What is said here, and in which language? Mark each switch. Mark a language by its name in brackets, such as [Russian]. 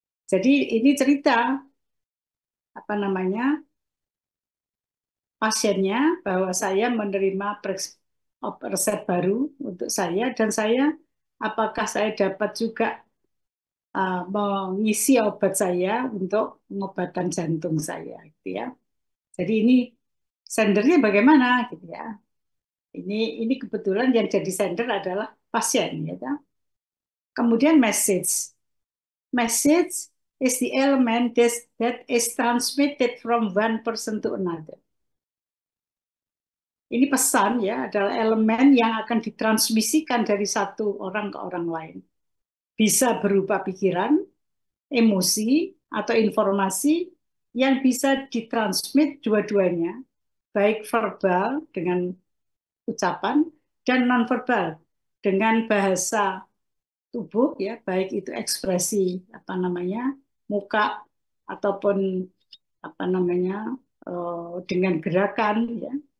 [Indonesian] Jadi ini cerita pasiennya bahwa saya menerima resep baru untuk saya dan apakah saya dapat juga mengisi obat saya untuk pengobatan jantung saya, gitu ya. Jadi ini sendernya bagaimana, gitu ya. Ini kebetulan yang jadi sender adalah pasien, gitu. [English] Kemudian message is the element that is transmitted from one person to another. [Indonesian] Ini pesan ya, adalah elemen yang akan ditransmisikan dari satu orang ke orang lain. Bisa berupa pikiran, emosi, atau informasi yang bisa ditransmit dua-duanya, baik verbal dengan ucapan dan nonverbal dengan bahasa tubuh ya, baik itu ekspresi apa namanya muka ataupun apa namanya dengan gerakan ya.